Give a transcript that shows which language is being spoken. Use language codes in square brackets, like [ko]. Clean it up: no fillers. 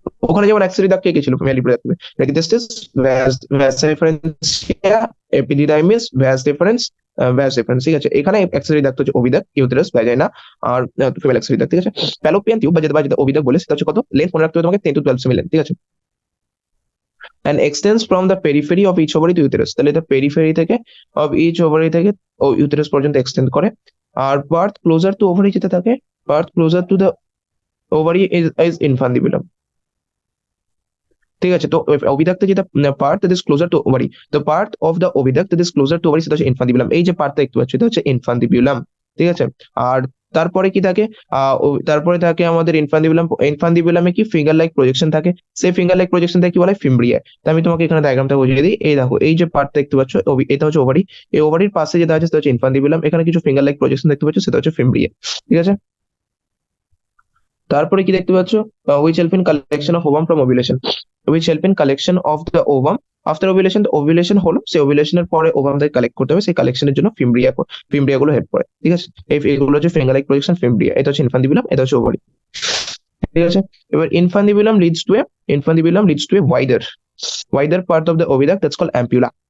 [bn] ওখানে যেমন accessory duct কে ছিল ফিমেল রিপ্রোডাক্টিভ, টেস্টিস, ভাস ডিফারেন্সিয়া, epididymis, vas deferens, Vyas difference, ঠিক আছে। এখানে অ্যাক্সেসরি ডাক্ট হচ্ছে ওভিডাক্ট, ইউটেরাস, ভ্যাজাইনা আর ফিমেল অ্যাক্সেসরি ডাক্ট, ঠিক আছে। ফ্যালোপিয়ান টিউব বা যেটা ওভিডাক্ট বলে সেটা হচ্ছে কত লেন্থ মনে রাখতে হবে তোমাকে 10 to 12 সেমি লেন্থ, ঠিক আছে। [en] and extends from the periphery of each ovary to uterus, [bn] তাহলে এটা পেরিফেরি থেকে of each ovary থেকে ইউটেরাস পর্যন্ত এক্সটেন্ড করে। [en] আর birth closer to ovary যেটা থাকে, birth closer to the ovary is infundibulum, ঠিক আছে। তো ওভিডাক্টে যেটা part that is closer to ovary, the part of the oviduct that is closer to ovary [bn] সেটা হচ্ছে ইনফান্ডিবুলাম। এই যে পার্টটা দেখতে পাচ্ছ এটা হচ্ছে ইনফান্ডিবুলাম, ঠিক আছে। আর তারপরে কি থাকে, তারপরে থাকে আমাদের ইনফান্ডিবুলাম। ইনফান্ডিবুলামে কি ফিঙ্গার লাইক প্রজেকশন থাকে, সেই ফিঙ্গার লাইক প্রজেকশন থেকে কি বলে ফিমব্রিয়া। তো আমি তোমাকে এখানে ডায়াগ্রামটা বুঝিয়ে দিই। এই দেখো এই যে পার্টটা দেখতে পাচ্ছ এটা হচ্ছে ওভারি, এই ওভারির পাশে যেটা আছে সেটা হচ্ছে ইনফান্ডিবুলাম, এখানে কিছু ফিঙ্গার লাইক প্রজেকশন দেখতে পাচ্ছ সেটা হচ্ছে ফিমব্রিয়া, ঠিক আছে। তারপরে কি দেখতে পাচ্ছ, [en] which help in collection of ovum from ovulation, which help in collection of the ovum after ovulation। [bn] তো ওভুলেশন হলো, সেই ওভুলেশনের পরে ওভাম থেকে কালেক্ট করতে হবে, সেই কালেকশনের জন্য ফিমব্রিয়া গুলো হেল্প করে, ঠিক আছে। এইগুলো হচ্ছে ফিঙ্গার লাইক প্রজেকশন, ফিমব্রিয়া, এটা হচ্ছে ইনফান্ডিবুলাম, এটা হচ্ছে ওভারি, ঠিক আছে। [en] এবার infundibulum leads to a wider part of the oviduct that's called ampulla.